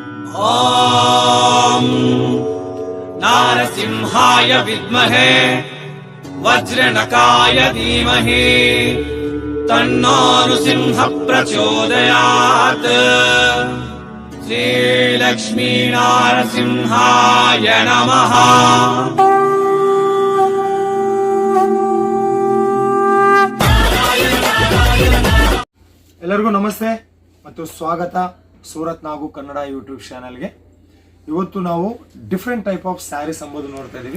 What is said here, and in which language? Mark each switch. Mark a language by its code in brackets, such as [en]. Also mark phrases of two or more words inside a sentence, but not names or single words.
[sa] ॐ नारसिंहाय विद्महे वज्रनकाय धीमहि तन्नो नृसिंहः प्रचोदयात्। श्रीलक्ष्मी नारसिंहाय नमः। [kn] ಎಲ್ಲರಿಗೂ ನಮಸ್ತೆ ಮತ್ತು ಸ್ವಾಗತ ಸೂರತ್ ನಾಗು ಕನ್ನಡ ಯೂಟ್ಯೂಬ್ ಚಾನಲ್ಗೆ. ಇವತ್ತು ನಾವು [en] different type of sarees [kn] ಎಂಬುದು ನೋಡ್ತಾ ಇದೀವಿ.